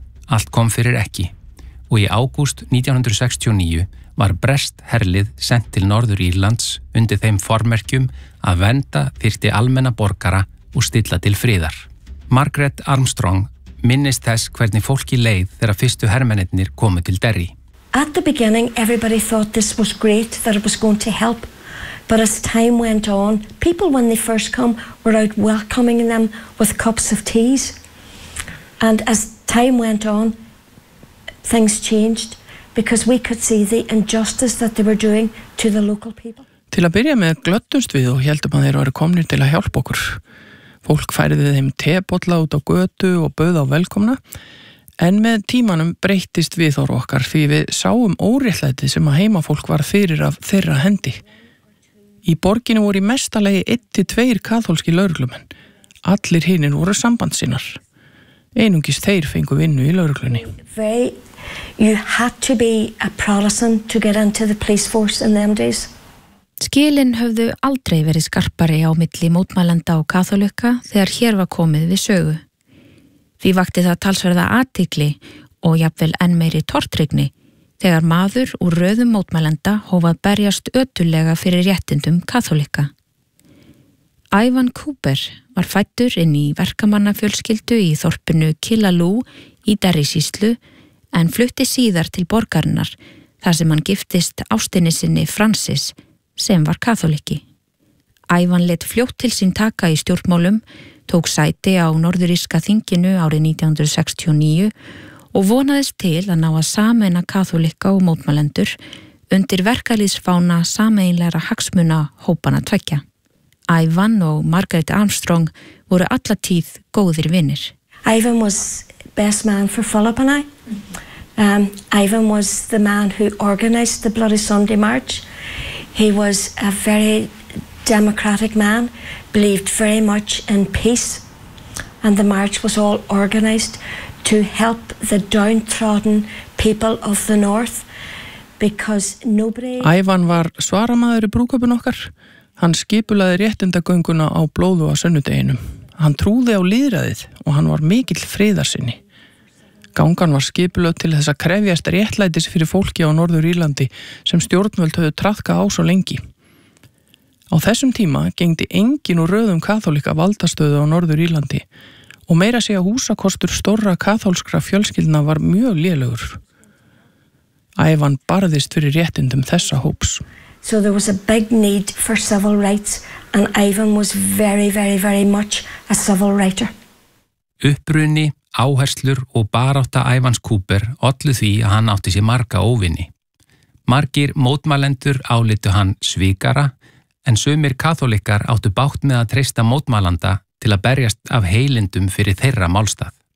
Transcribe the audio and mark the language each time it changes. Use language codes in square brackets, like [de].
[is] Allt kom fyrir ekki og í ágúst 1969 var breskt herlið sent til Norður Írlands undir þeim formerkjum að venda þyrfti almenna borgara og stilla til friðar. Margaret Armstrong minnist þess hvernig fólki leið þegar fyrstu hermennirnir komu til Derry. [en] At the beginning everybody thought this was great, that it was going to help. But as time went on, people when they first come were out welcoming them with cups of teas. And as time went on, things changed. Because we could see the injustice that they were doing to the local people. [is] Til að byrja með glöddumst við og heldum að þeir eru komnir til að hjálpa okkur. Fólk færði þeim tebolla út á götu og bauð á velkomna. En með tímanum breyttist við þóru okkar því við sáum óréttlæti sem að heimafólk var fyrir af þeirra hendi. Í borginu voru í mestalagi 1-2 kaþólski lögreglumenn. Allir hinir voru sambandsinnar. Einungis þeir fengu vinnu í lögreglunni. [en] You had to be a Protestant to get into the police force in them days. [is] Skilin höfðu aldrei verið skarpari á milli mótmælenda og kaþólikka þegar hér var komið við sögu. Því vakti það talsverða athygli og jafnvel enn meiri tortryggni þegar maður úr röðum mótmælenda hóf að berjast ötullega fyrir réttindum kaþólikka. Ivan Cooper var fæddur inn í verkamannafjölskyldu í þorpinu Killaloe í Derrysýslu en flutti síðar til borgarinnar þar sem hann giftist ástinni sinni Francis sem var kaþólikki. Ivan lét fljótt til sín taka í stjórnmálum, tók sæti á norðuríska þinginu árið 1969 og vonaðist til að ná að sameina kaþólikka og mótmælendur undir verkalýðsfána sameinlegra hagsmuna hópana tveggja. Ivan og Margaret Armstrong voru alla tíð góðir vinir. [en] Ivan was best man for Philip and I. Ivan was the man who organized the Bloody Sunday March. He was a very democratic man, believed very much in peace, and the march was all organized to help the downtrodden people of the north because nobody [is] Ivan var svaramaður í brúðkaupinu okkar. Hann skipulaði réttindagönguna á blóðu á sunnudeginum. Hann trúði á lýðræðið og hann var mikill friðarsinni. Gangan var skipulögð til þess að krefjast réttlætis fyrir fólki á Norður Írlandi sem stjórnvöld höfðu traðka á svo lengi. Á þessum tíma gengdi engin úr röðum kaþólika valdastöðu á Norður Írlandi og meira segja húsakostur stórra kaþólskra fjölskyldna var mjög lélegur. Ævan barðist fyrir réttindum þessa hóps. [en] So there was a big need for civil rights and Ivan was very, very, very much a civil writer. [is] Uppruni, áherslur og barátta Ivans Cooper ollu því að hann átti sér marga óvinni. Margir mótmælendur álitu hann svikara en sumir kaþólikkar áttu bátt með að treysta mótmælanda til að berjast af heilindum fyrir þeirra málstað.